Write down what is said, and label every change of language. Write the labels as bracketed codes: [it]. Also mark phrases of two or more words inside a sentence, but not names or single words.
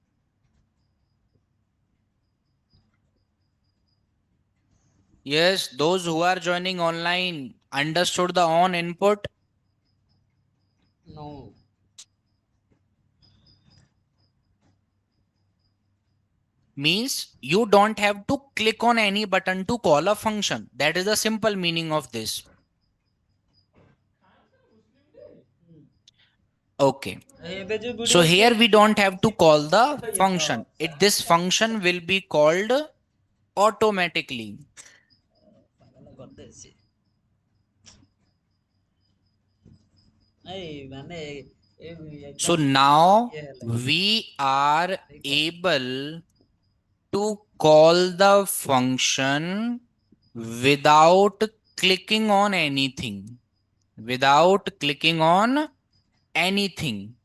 [en] Yes, those who are joining online understood the on input? No. Means you don't have to click on any button to call a function. That is the simple meaning of this. Okay. [or] ଏବେ ଯୋଉ [en] So ଭିଡିଓ here we don't have to call the function. This function will be called automatically. [or] କରିଦେଇଛି ଏଇ ମାନେ [en] So now we are able to call the function without clicking on anything. Without clicking on anything.